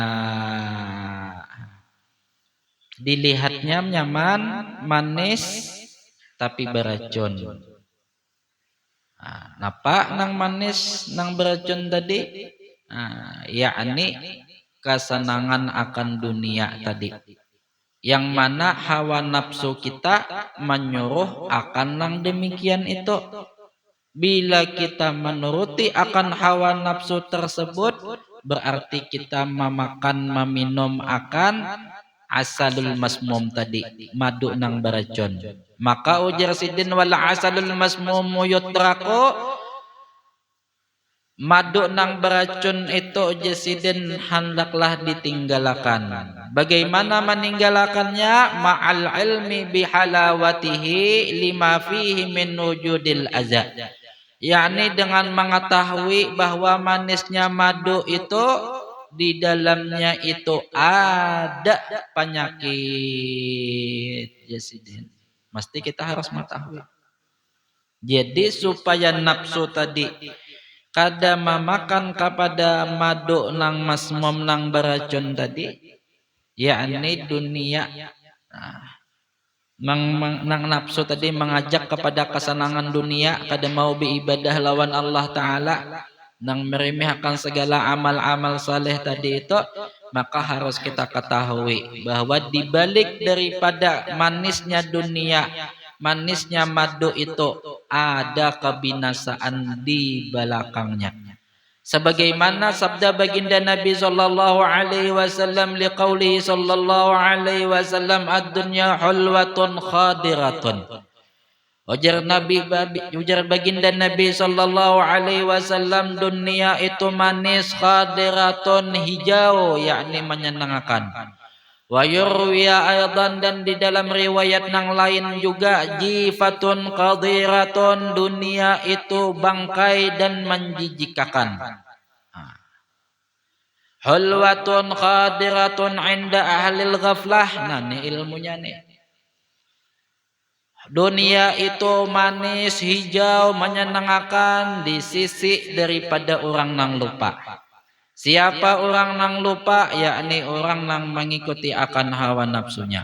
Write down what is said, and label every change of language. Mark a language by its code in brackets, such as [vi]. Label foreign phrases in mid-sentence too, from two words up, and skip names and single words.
[id] Dilihatnya nyaman, manis, tapi beracun. [bjn] Napa nang manis, nang beracun tadi? [id] Yakni kesenangan akan dunia tadi. [bjn] Yang mana hawa nafsu kita menyuruh akan nang demikian itu. Bila kita menuruti akan hawa nafsu tersebut, berarti kita memakan, meminum akan [ar] العسل المسموم [bjn] tadi, madu nang beracun. Maka ujar sidin [ar] والعسل المسموم يترك, [bjn] madu nang beracun itu jasidin hendaklah ditinggalkan. [id] Bagaimana meninggalkannya? [ar] مع العلم بحلاوته لما فيه من وجود الأذى. [id] Yakni dengan mengetahui bahwa manisnya madu itu di dalamnya itu ada penyakit jasidin. Mesti kita harus mengetahui. [bjn] Jadi supaya nafsu tadi kada memakan kepada madu nang masmum nang beracun tadi, yakni dunia. Nang nafsu tadi mengajak kepada kesenangan dunia, kada mau beribadah lawan Allah Ta'ala, nang meremehkan segala amal-amal saleh tadi itu, maka harus kita ketahui bahwa dibalik daripada manisnya dunia, manisnya madu itu ada kebinasaan di belakangnya. [id] Sebagaimana sabda baginda Nabi [ar] صلى الله عليه وسلم لقوله صلى الله عليه وسلم الدنيا حلوة خضرة. [bjn] Ujar baginda Nabi [ar] صلى الله عليه وسلم, [id] dunia itu manis, khadiratun, hijau, yakni menyenangkan. [ar] ويروى أيضا, [id] dan di dalam riwayat nang lain juga, [ar] جيفة قذرة, [id] dunia itu bangkai dan menjijikkan. [ar] حلوة خضرة عند أهل الغفلة. [id] Nah, ini ilmunya nih. [bjn] Dunia itu manis, hijau, menyenangkan di sisi daripada orang nang lupa. Siapa orang nang lupa? Yakni orang nang mengikuti akan hawa nafsunya.